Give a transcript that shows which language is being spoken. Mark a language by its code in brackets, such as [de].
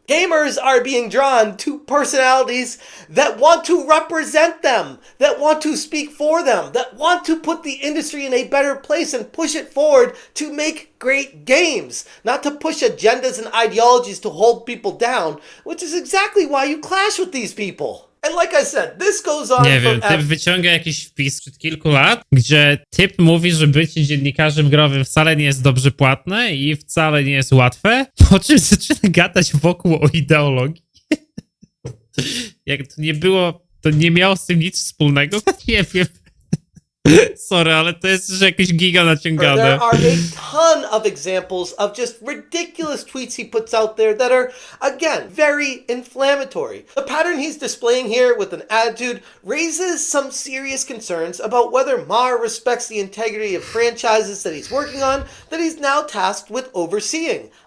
[en] Gamers are being drawn to personalities that want to represent them, that want to speak for them, that want to put the industry in a better place and push it forward to make great games, not to push agendas and ideologies to hold people down, which is exactly why you clash with these people. And like I said, this goes on [pl] Nie wiem, [en] forever. [pl] typ wyciąga jakiś wpis sprzed kilku lat, gdzie typ mówi, że bycie dziennikarzem growym wcale nie jest dobrze płatne i wcale nie jest łatwe, po czym zaczyna gadać wokół o ideologii. Jak to nie miało z tym nic wspólnego? Nie wiem. Sorry, ale to jest że jakieś giga naciągane. [en] There are a ton of examples of just ridiculous tweets he puts out there that are, again, very inflammatory. The pattern he's displaying here with an attitude raises some serious concerns about whether Maher respects the integrity of franchises that he's working on that he's now tasked with overseeing.